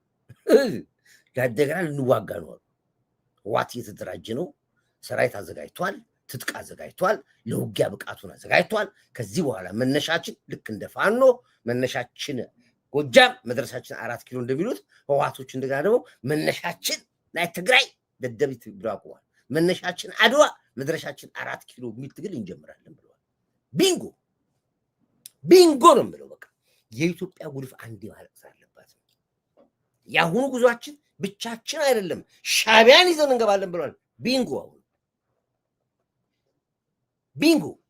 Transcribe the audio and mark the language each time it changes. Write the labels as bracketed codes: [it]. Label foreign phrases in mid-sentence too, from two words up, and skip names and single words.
[am] ለአደገና ልንዋጋ ነው አሉ። ህወሓት እየተደራጀ ነው። ሰራዊት አዘጋጅቷል፣ ትጥቅ አዘጋጅቷል፣ ለውጊያ ብቃቱን አዘጋጅቷል። ከዚህ በኋላ መነሻችን ልክ እንደ ፋኖ መነሻችን ጎጃም መድረሻችን 4 ኪሎ እንደሚሉት ህወሓቶች እንደገና ደግሞ መነሻችን ናይ ትግራይ ደደቢት ብሎ አቁሟል። መነሻችን አድዋ መድረሻችን 4 ኪሎ የሚል ትግል እንጀምራለን ብለዋል። ቢንጎ ቢንጎ ነው የምለው። በቃ የኢትዮጵያ ጉልፍ አንዴ ማለት አለባት። የአሁኑ ጉዟችን ብቻችን አይደለም፣ ሻዕቢያን ይዘን እንገባለን ብለዋል። ቢንጎ አሁን ቢንጎ